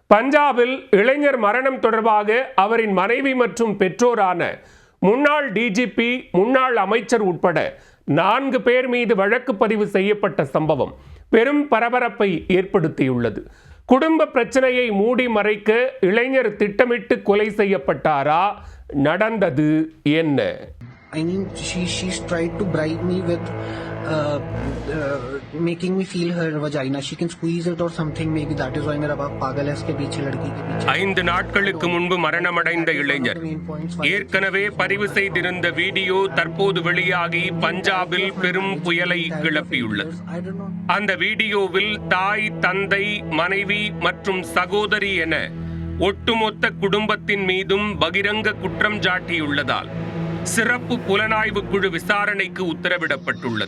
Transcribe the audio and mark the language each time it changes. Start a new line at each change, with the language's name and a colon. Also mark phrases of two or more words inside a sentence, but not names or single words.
Tamil: பஞ்சாபில் இளைஞர் மரணம் தொடர்பாக அவரின் மனைவி மற்றும் பெற்றோரான முன்னாள் டிஜிபி, முன்னாள் அமைச்சர் உட்பட 4 பேர் மீது வழக்கு பதிவு செய்யப்பட்ட சம்பவம் பெரும் பரபரப்பை ஏற்படுத்தியுள்ளது. குடும்ப பிரச்சனையை மூடி மறைக்க இளைஞர் திட்டமிட்டு கொலை செய்யப்பட்டாரா? நடந்தது என்ன?
English: I mean, she's tried to bribe me with making me feel her vagina. She can squeeze it or something. Maybe that is why
Hindi: मेरा बाप पागल है इसके पीछे लड़की के पीछे.
Tamil: 5 நாட்களுக்கு முன்பு மரணமடைந்த இளைஞர் ஏற்கனவே பதிவு செய்திருந்த வீடியோ தற்போது வெளியாகி பஞ்சாபில் பெரும் புயலை கிளப்பியுள்ளது. அந்த வீடியோவில் தாய், தந்தை, மனைவி மற்றும் சகோதரி என ஒட்டுமொத்த குடும்பத்தின் மீதும் பகிரங்க குற்றம் சாட்டியுள்ளதால் சிறப்பு புலனாய்வு குழு விசாரணைக்கு உத்தரவிடப்பட்டுள்ளது.